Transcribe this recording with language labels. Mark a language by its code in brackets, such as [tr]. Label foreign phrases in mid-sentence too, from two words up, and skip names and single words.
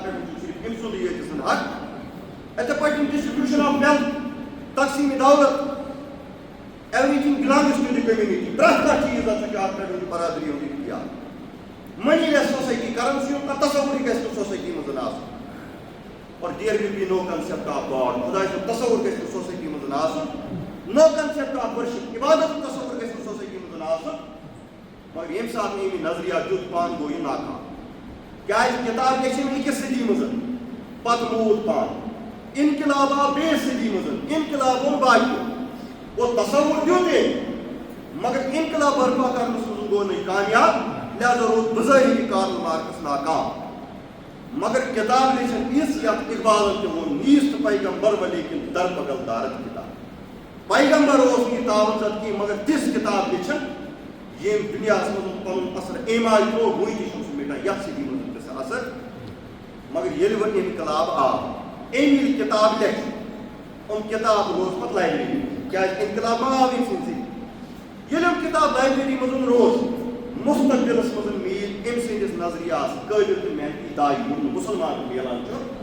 [ks] پٮ۪ٹھ چھُ صرف أمۍ سُنٛدٕے یٲتۍ سُنٛد حق یِتھے پٲٹھۍ [en] distribution of wealth [ks] تقسیٖم دولت [en] everything belongs to the community [ks] پرٛٮ۪تھ کانٛہہ چیٖز ہسا چھُ اَتھ پٮ۪ٹھ برادری ہُنٛد اختیار [en] moneyless society [ks] کرنسی ہُنٛد کانٛہہ تصوُرٕے گژھِ نہٕ سوسایٹی منٛز آسُن اور [en] there will be no concept of God [ks] خدا سُنٛد تصوُر گژھِ نہٕ سوسایٹی منٛز آسُن [en] no concept of worship [ks] عبادت تصوُر گژھِ نہٕ سوسایٹی منٛز آسُن مگر ییٚمہِ ساتہٕ مےٚ یہِ نظریہ دیُت پانہٕ گوٚو یہِ ناکام کیٛازِ کِتاب لیٚچھِم أکِس صدی منٛز پتہٕ موٗد پانہٕ انقلاب آو بیٚیِس صدی منٛز انقلاب اوٚن باقیو گوٚو تصوُر دیُت أمۍ مگر انقلاب برپا کرنس منٛز گوٚو نہٕ یہِ کامیاب لہذا روٗد بظٲہر یہِ کارل مارکس ناکام مگر کتاب لیچھن یِژھ یتھ اقبالن تہِ ووٚن [fa] نیٖست پیغمبر ولیکن در بغل دارت کتاب [ks] پیغمبر اوس نہٕ یہِ تاوَنزد کینٛہہ مگر تِژھ کتاب لیچھن ییٚمۍ دُنیاہس منٛز پنُن اثر اَمہِ آیہِ ترٛوو وٕنہِ تہِ چھُنہٕ سُہ مِٹان یتھ صدی منٛز تہِ سُہ اثر مگر ییٚلہِ وۄنۍ انقلاب آو أمۍ ییٚلہِ کتاب لیکھِ یِم کتاب روز پتہٕ لایبریری کیٛازِ انقلاب ما آو أمۍ سٕنٛدۍ سۭتۍ ییٚلہِ یِم کتاب لایبریری منٛز روز مستقبلس منٛز میٖلۍ أمۍ سٕنٛدِس نظریاہس قٲبِل تہٕ محنتی داے یِم نہٕ مُسلمانن میلان چھُ